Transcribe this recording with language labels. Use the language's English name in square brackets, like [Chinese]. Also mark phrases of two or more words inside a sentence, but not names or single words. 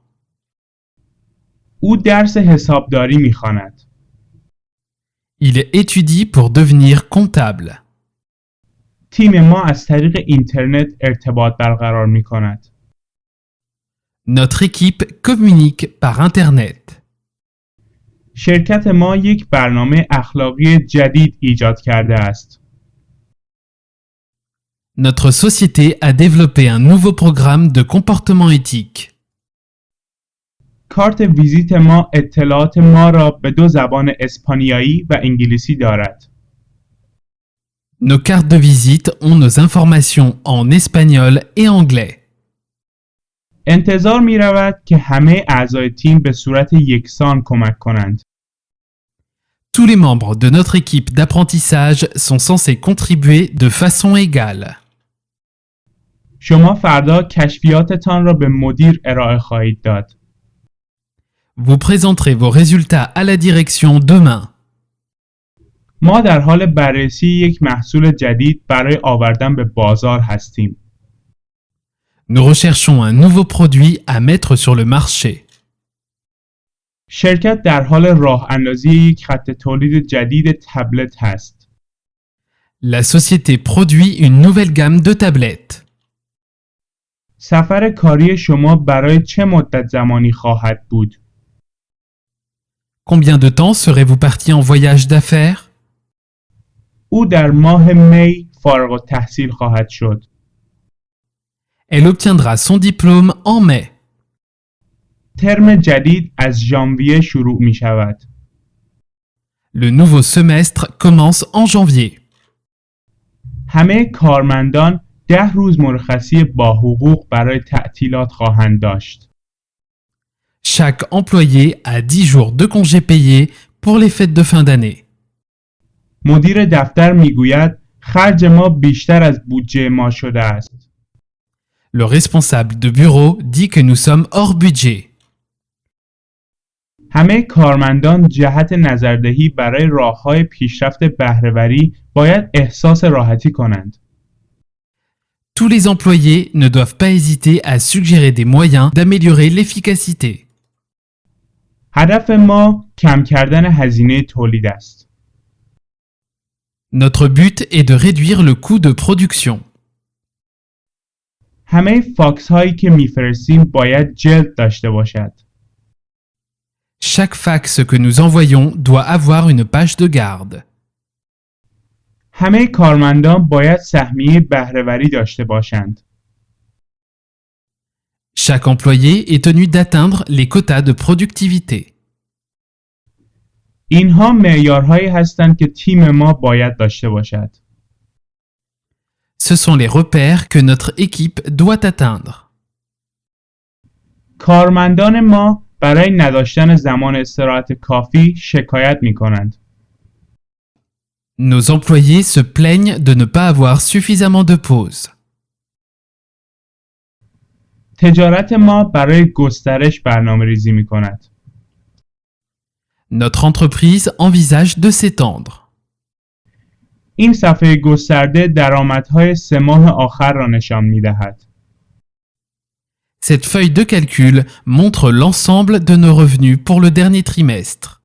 [Persian] او درس حسابداری می‌خواند. [French] Il étudie pour devenir comptable. [Persian] تیم ما از طریق اینترنت ارتباط برقرار می‌کند. [French] Notre équipe communique par Internet. [Persian] شرکت ما یک برنامه اخلاقی جدید ایجاد کرده است. [French] Notre société a développé un nouveau programme de comportement éthique. [Persian] کارت ویزیت ما اطلاعات ما را به دو زبان اسپانیایی و انگلیسی دارد. [French] Nos cartes de visite ont nos informations en espagnol et anglais. [Persian] انتظار می رود که همه اعضای تیم به صورت یکسان کمک کنند. [French] Tous les membres de notre équipe d'apprentissage sont censés contribuer de façon égale. [Persian] شما فردا کشفیاتتان را به مدیر ارائه خواهید داد. [French] Vous présenterez vos résultats à la direction demain. [Persian] ما در حال بررسی یک محصول جدید برای آوردن به بازار هستیم. [French] Nous recherchons un nouveau produit à mettre sur le marché. [Persian] شرکت در حال راه اندازی یک خط تولید جدید تبلت هست. [French] La société produit une nouvelle gamme de tablettes. [Persian] سفر کاری شما برای چه مدت زمانی خواهد بود؟ [French] Combien de temps serez-vous parti en voyage d'affaires? [Persian] او در ماه می فارغ التحصیل خواهد شد. [French] Elle obtiendra son diplôme en mai. [Persian] ترم جدید از ژانویه شروع می شود. [French] Le nouveau semestre commence en janvier. [Persian] همه کارمندان 10 روز مرخصی با حقوق برای تعطیلات خواهند داشت. [French] Chaque employé a 10 jours de congés payés pour les fêtes de fin d'année. [Persian] مدیر دفتر میگوید خرج ما بیشتر از بودجه ما شده است. [French] Le responsable de bureau dit que nous sommes hors budget. [Persian] همه کارمندان جهت نظردهی برای راه‌های پیشرفت بهره‌وری باید احساس راحتی کنند. [French] Tous les employés ne doivent pas hésiter à suggérer des moyens d'améliorer l'efficacité. [Persian] هدف ما کم کردن هزینه تولید است. [French] Notre but est de réduire le coût de production. [Persian] همه فاکس هایی که میفرستیم باید جلد داشته باشد. [French] Chaque fax que nous envoyons doit avoir une page de garde. [Persian] همه کارمندان باید سهمیه بهره‌وری داشته باشند. [French] Chaque employé est tenu d'atteindre les quotas de productivité. [Persian] اینها معیارهایی هستند که تیم ما باید داشته باشد. [French] Ce sont les repères que notre équipe doit atteindre. [Persian] کارمندان ما برای نداشتن زمان استراحت کافی شکایت می کنند. [French] Nos employés se plaignent de ne pas avoir suffisamment de pauses. [Persian] تجارت ما برای گسترش برنامه ریزی می کند. [French] Notre entreprise envisage de s'étendre. [Persian] این صفحه گسترده درآمدهای 3 ماه آخر را نشان می دهد. [French] Cette feuille de calcul montre l'ensemble de nos revenus pour le dernier trimestre.